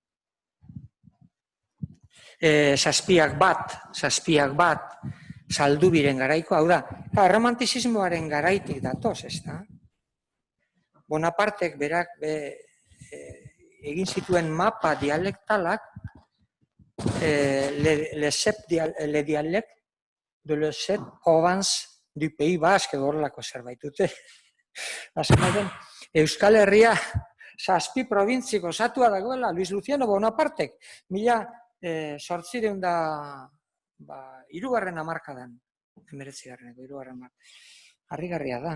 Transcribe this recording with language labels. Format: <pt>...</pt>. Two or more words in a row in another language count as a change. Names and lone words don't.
<eu>Zazpiak bat, Zaldubiren garaiko, hau da, romantizismoaren garaitik datoz, ez da. Bonapartek berak egin zituen mapa dialektalak,</eu> <fr>le dialecte de le set province du Pays Basque</fr> <eu>edo horrelako zerbait dute. Euskal Herria 7 probintziko osatua dagoela Luis Luciano Bonapartek, 1800 hirugarren hamarkadan, 19. Harrigarria da.</eu>